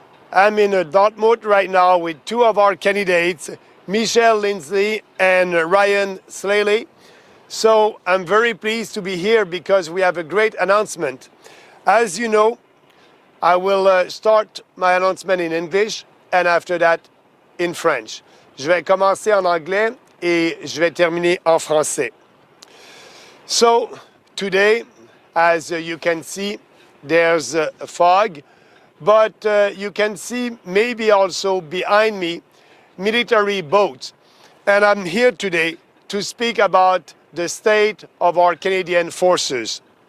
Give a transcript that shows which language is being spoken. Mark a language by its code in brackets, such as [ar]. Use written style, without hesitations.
[en] I'm in Dartmouth right now with two of our candidates, Michelle Lindsay and Ryan Slaley. So I'm very pleased to be here because we have a great announcement. As you know, I will start my announcement in English and after that in French. [fr] Je vais commencer en anglais et je vais terminer en français. [en] So today, as you can see, there's a fog, but you can see maybe also behind me military boats. And I'm here today to speak about the state of our Canadian forces.